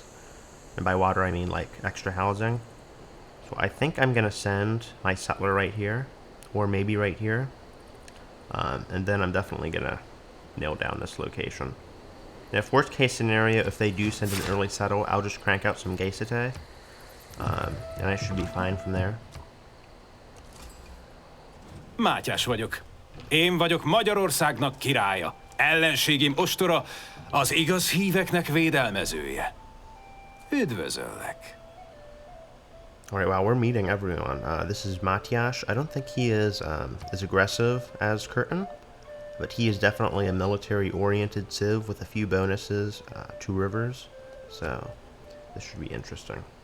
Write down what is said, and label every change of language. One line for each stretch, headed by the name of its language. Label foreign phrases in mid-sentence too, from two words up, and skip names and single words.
English: And by water, I mean like extra housing. So I think I'm going to send my settler right here, or maybe right here. And then I'm definitely going to nail down this location. And if worst case scenario, if they do send an early settle, I'll just crank out some Gaisate. And I should be fine from there.
Hungarian: Mátyás vagyok. Én vagyok Magyarországnak királya. Ellenségim ostora, az igaz híveknek védelmezője. Üdvözöllek.
English: Alright, wow, we're meeting everyone. This is Matyas. I don't think he is as aggressive as Curtin, but he is definitely a military-oriented civ with a few bonuses to rivers, so this should be interesting.